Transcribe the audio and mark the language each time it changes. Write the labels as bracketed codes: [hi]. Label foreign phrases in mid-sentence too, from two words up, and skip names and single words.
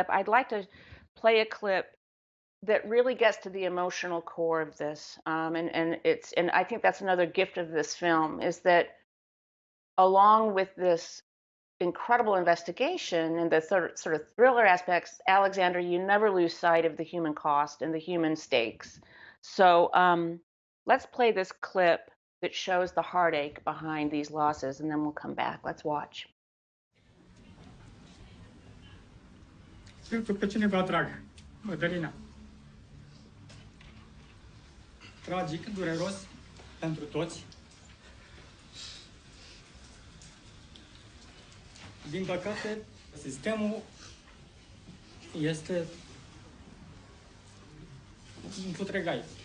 [en] I'd like to play a clip that really gets to the emotional core of this, and I think that's another gift of this film, is that along with this incredible investigation and the sort of thriller aspects, Alexander, you never lose sight of the human cost and the human stakes. So let's play this clip that shows the heartache behind these losses, and then we'll come back. Let's watch. [ro] Pentru pe cineva drag, Mădălina. Tragic, dureros pentru toți. Din păcate, sistemul este un futregai.